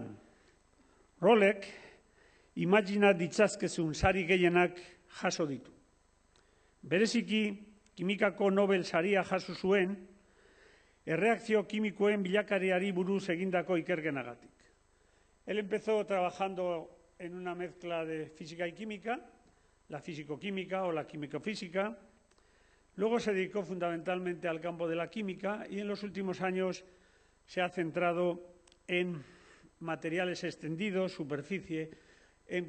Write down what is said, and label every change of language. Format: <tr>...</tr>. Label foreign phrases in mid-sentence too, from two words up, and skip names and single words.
<eu>Rolek, imagina ditzazkezun sari gehienak jaso ditu. Bereziki, kimikako Nobel saria jaso zuen, erreakzio kimikoen bilakariari buruz egindako ikerkenagatik.</eu> <es>Él empezó trabajando en una mezcla de física y química, la físico-química o la químico-física. Luego se dedicó fundamentalmente al campo de la química y en los últimos años se ha centrado en materiales extendidos, superficie, en</es>